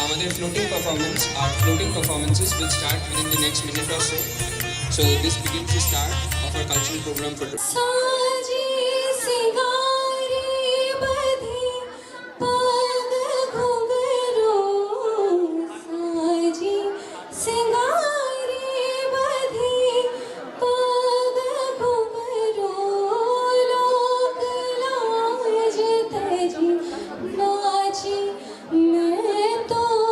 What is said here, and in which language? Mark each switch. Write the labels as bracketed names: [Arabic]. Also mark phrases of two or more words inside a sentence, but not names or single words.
[English] a floating performance. Our floating performances will start within the next minute or so. So this begins the start of our cultural program for today. [Rajasthani] साजी सिंगारी बधी पग घुंघरू साजी सिंगारी बधी पग घुंघरू लोक लाज तजी नाची मैं तो